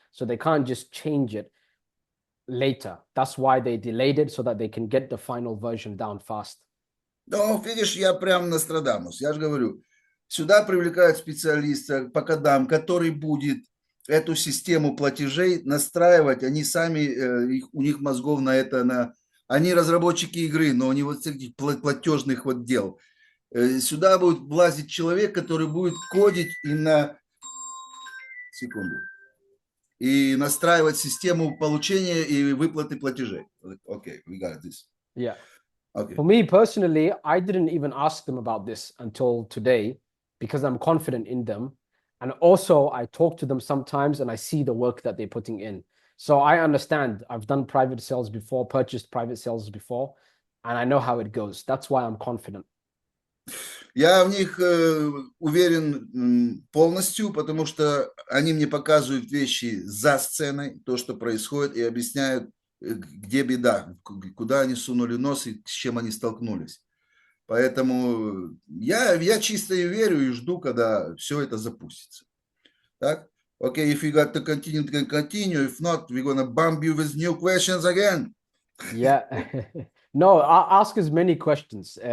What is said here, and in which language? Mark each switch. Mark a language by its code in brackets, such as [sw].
[en] So they can't just change it later. That's why they delayed it so that they can get the final version down fast. [ru] Ну, видишь, я прям Нострадамус. Я же говорю, сюда привлекают специалиста по кодам, который будет эту систему платежей настраивать. Они сами, у них мозгов на это, они разработчики игры, но они вот этих платежных вот дел. Сюда будет влазить человек, который будет кодить секунду, и настраивать систему получения и выплаты платежей. [en] Окей, we got this. Yeah. Okay. For me personally, I didn't even ask them about this until today because I'm confident in them. And also, I talk to them sometimes and I see the work that they're putting in. So I understand. I've done private sales before, purchased private sales before, and I know how it goes. That's why I'm confident. [ru] Я в них уверен полностью, потому что они мне показывают вещи за сценой, то, что происходит, и объясняют, где беда, куда они сунули нос и с чем они столкнулись. Поэтому я чисто и верю и жду, когда все это запустится. Так? [en] Okay, if you got to continue, then continue. If not, we're gonna bomb you with new questions again. Yeah. No, ask as many questions.